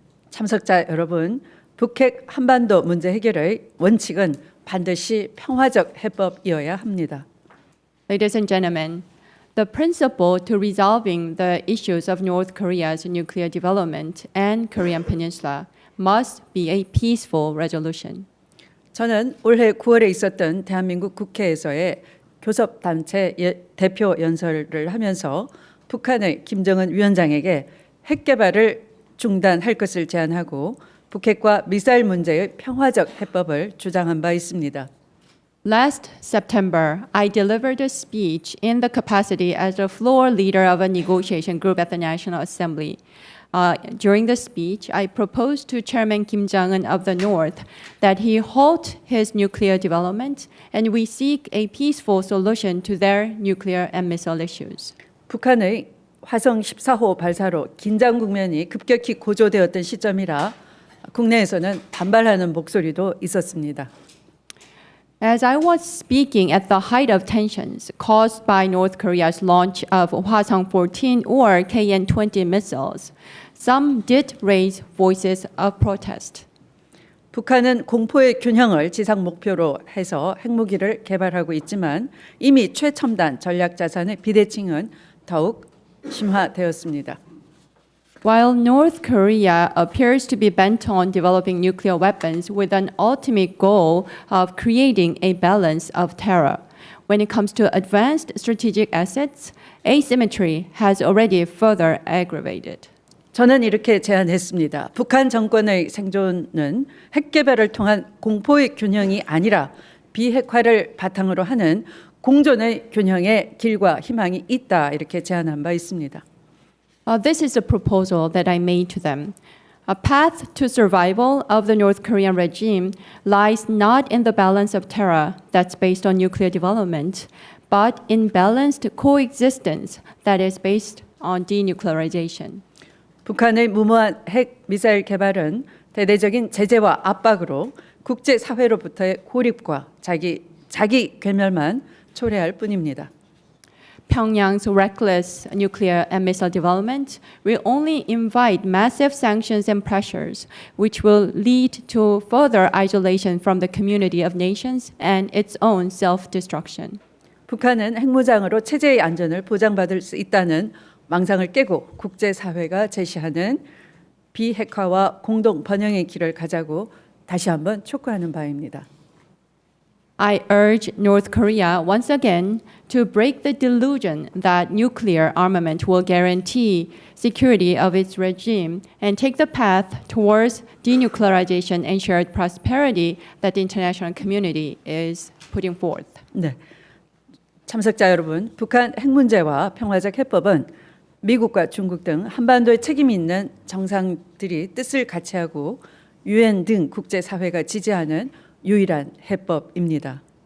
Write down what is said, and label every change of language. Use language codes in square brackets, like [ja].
[ko] 참석자 여러분, 북핵 한반도 문제 해결의 원칙은 반드시 평화적 해법이어야 합니다. [en] Ladies and gentlemen, the principle to resolving the issues of North Korea's nuclear development and Korean Peninsula must be a peaceful resolution. [ko] 저는 올해 9월에 있었던 대한민국 국회에서의 교섭단체 대표 연설을 하면서 북한의 김정은 위원장에게 핵 개발을 중단할 것을 제안하고 북핵과 미사일 문제의 평화적 해법을 주장한 바 있습니다. [en] Last September, I delivered a speech in the capacity as the floor leader of a negotiation group at the National Assembly. During the speech, I proposed to Chairman Kim Jong-un of the North that he halt his nuclear development and we seek a peaceful solution to their nuclear and missile issues. [ko] 북한의 화성 14호 발사로 긴장 국면이 급격히 고조되었던 시점이라 국내에서는 반발하는 목소리도 있었습니다. [en] As I was speaking at the height of tensions caused by North Korea's launch of Hwasong-14 or KN-20 missiles, some did raise voices of protest. [ko] 북한은 공포의 균형을 지상 목표로 해서 핵무기를 개발하고 있지만 이미 최첨단 전략 자산의 비대칭은 더욱 심화되었습니다. [en] While North Korea appears to be bent on developing nuclear weapons with an ultimate goal of creating a balance of terror, when it comes to advanced strategic assets, asymmetry has already further aggravated. [ko] 저는 이렇게 제안했습니다. 북한 정권의 생존은 핵 개발을 통한 공포의 균형이 아니라 비핵화를 바탕으로 하는 공존의 균형의 길과 희망이 있다 이렇게 제안한 바 있습니다. [en] This is a proposal that I made to them. A path to survival of the North Korean regime lies not in the balance of terror that's based on nuclear development, but in balanced coexistence that is based on denuclearization. [ko] 북한의 무모한 핵 미사일 개발은 대대적인 제재와 압박으로 국제 사회로부터의 고립과 자기 괴멸만 초래할 뿐입니다. [en] Pyongyang's reckless nuclear and missile development will only invite massive sanctions and pressures, which will lead to further isolation from the community of nations and its own self-destruction. [ko] 북한은 핵무장으로 체제의 안전을 보장받을 수 있다는 망상을 깨고 국제사회가 제시하는 비핵화와 공동 번영의 길을 가자고 다시 한번 촉구하는 바입니다. [en] I urge North Korea once again to break the delusion that nuclear armament will guarantee security of its regime and take the path towards denuclearization and shared prosperity that the international community is putting forth. [ko] 네. 참석자 여러분, 북한 핵 문제와 평화적 해법은 미국과 중국 등 한반도에 책임 있는 정상들이 뜻을 같이 하고 유엔 등 국제사회가 지지하는 유일한 해법입니다.